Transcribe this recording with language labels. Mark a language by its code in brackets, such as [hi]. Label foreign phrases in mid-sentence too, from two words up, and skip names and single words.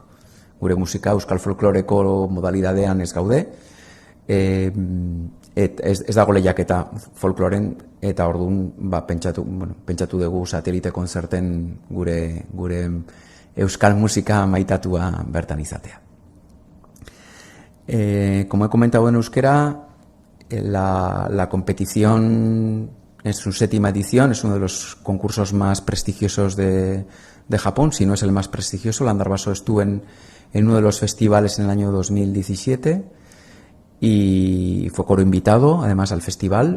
[eu] Gure musika euskal folkloreko modalidadean ez gaude, ez dago lehiaketa folkloren, eta orduan pentsatu dugu satelite konzerten gure euskal musika maitatua bertan izatea. [es] Como he comentado en euskera, la competición es su 7ª edición, es uno de los concursos más prestigiosos de Japón, si no es el más prestigioso. Landarbaso estuvo en uno de los festivales en el año 2017 y fue coro invitado además al festival.